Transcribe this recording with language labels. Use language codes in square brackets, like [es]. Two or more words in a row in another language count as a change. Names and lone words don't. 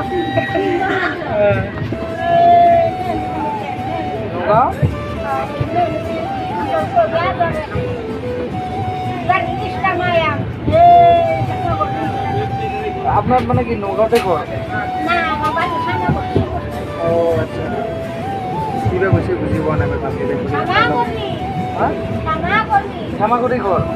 [as] নগাঁও আপনার মানে কি নগাঁওতে ঘর ও আচ্ছা কিবা বুঝি বুঝি পোৱা নাই ভালকে দেখি চামাগুৰি ঘৰ